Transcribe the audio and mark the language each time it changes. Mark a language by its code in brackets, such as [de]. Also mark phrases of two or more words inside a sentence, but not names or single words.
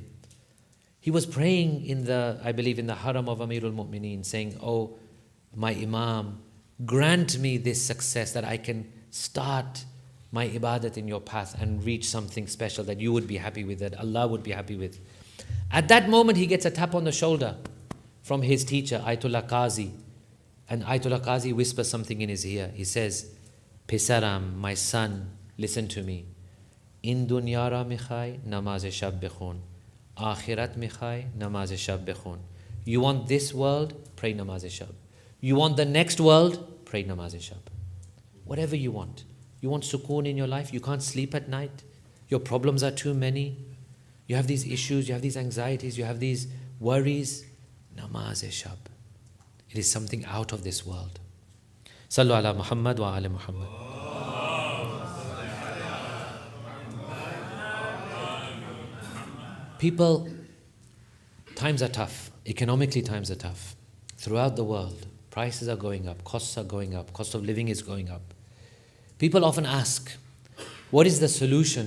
[en] He was praying I believe in the haram of Amirul Mu'mineen, saying, oh, my Imam, grant me this success that I can start my ibadat in your path and reach something special that you would be happy with, that Allah would be happy with. At that moment, he gets a tap on the shoulder from his teacher, Ayatollah Qazi. And Ayatollah Qazi whispers something in his ear. He says, Pisaram, my son, listen to me. [fa] این دنیا را می‌خواهی، نماز شب بخوان. آخرت می‌خواهی، نماز شب بخوان. [en] You want this world? Pray namaz-e-shab. You want the next world? Pray namaz-e-shab. Whatever you want. You want sukoon in your life? You can't sleep at night? Your problems are too many? You have these issues, you have these anxieties, you have these worries? Namaz-e-shab. It is something out of this world. [ar] صلوا على محمد وعلى محمد. [en] People, times are tough. Economically, times are tough. Throughout the world, prices are going up, costs are going up, cost of living is going up. People often ask, what is the solution?